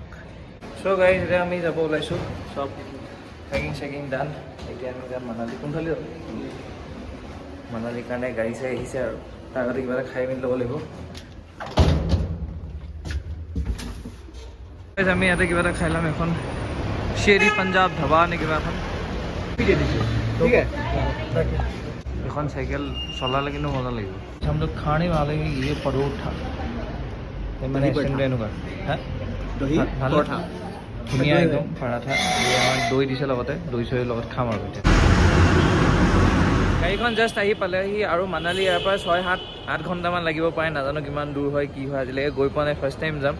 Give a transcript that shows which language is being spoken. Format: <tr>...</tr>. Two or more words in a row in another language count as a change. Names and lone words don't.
<as>চ' গাইজ এতিয়া আমি যাব ওলাইছোঁ, চব</as> <en>packing done.</en> <as>এতিয়া আমি যাম মানালী। কোনফালে যাম? মানালীৰ কাৰণে গাড়ী চাই আহিছে আৰু তাৰ আগতে কিবা এটা খাই মেলি ল'ব লাগিব। আমি ইয়াতে কিবা এটা খাই ল'ম, এখন शेरी पंजाब ढाबा নে কিবা এখন ঠিক আছে এখন সাইকেল চলালে কিন্তু মজা লাগিব।</as> <hi>हम लोग खाने वाले हैं ये परोठा,</hi> <as>মানে এনেকুৱা দহি পৰঠা ধুনীয়া একদম পৰাঠা। আমাৰ দৈ দিছে লগতে, দৈ চৈৰ লগত খাম আৰু এতিয়া। গাড়ীখন জাষ্ট আহি পালেহি আৰু মানালী ইয়াৰ পৰা 6-8 ঘণ্টামান লাগিব পাৰে, নাজানো কিমান দূৰ হয় কি হয়, আজিলৈকে গৈ পোৱা নাই,</as> <en>first time</en> <as>যাম।</as>